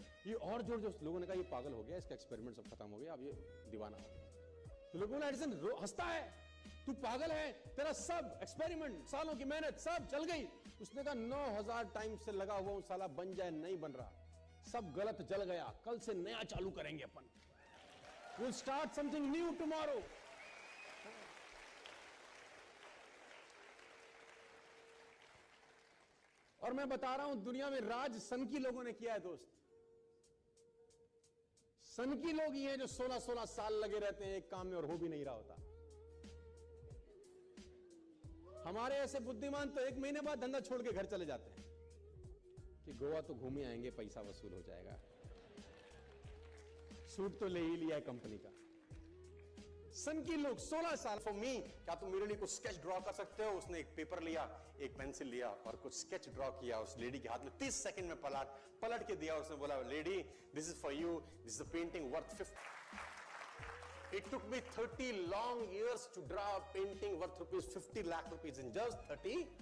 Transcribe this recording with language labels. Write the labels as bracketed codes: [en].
[hi] ये और जोर जोर, लोगों ने कहा ये पागल हो गया, इसका एक्सपेरिमेंट सब खत्म हो गया, अब ये दीवाना हो गया। तो लोगों ने एडिसन हंसता है, तू पागल है, तेरा सब एक्सपेरिमेंट, सालों की मेहनत सब जल गई। उसने कहा 9000 टाइम से लगा हुआ साला बन जाए, नहीं बन रहा, सब गलत जल गया, कल से नया चालू करेंगे अपन। [en] We'll start something new tomorrow. [hi] और मैं बता रहा हूं, दुनिया में राज सनकी लोगों ने किया है दोस्त। सनकी लोग ही हैं जो 16-16 साल लगे रहते हैं एक काम में और हो भी नहीं रहा होता। हमारे ऐसे बुद्धिमान तो 1 महीने बाद धंधा छोड़ के घर चले जाते हैं कि गोवा तो घूमे आएंगे, पैसा वसूल हो जाएगा, सूट तो ले ही लिया है कंपनी का। सनकी लोग 16 साल। फॉर मी, क्या तुम मेरे लिए कुछ स्केच ड्रॉ कर सकते हो? उसने एक पेपर लिया, एक पेंसिल लिया और कुछ स्केच ड्रॉ किया उस लेडी के हाथ में, 30 सेकंड में पलट के दिया। उसने बोला, [en] Lady this is for you, this is a painting worth 50। It took me 30 long years to draw a painting worth rupees 50 lakh rupees in just 30.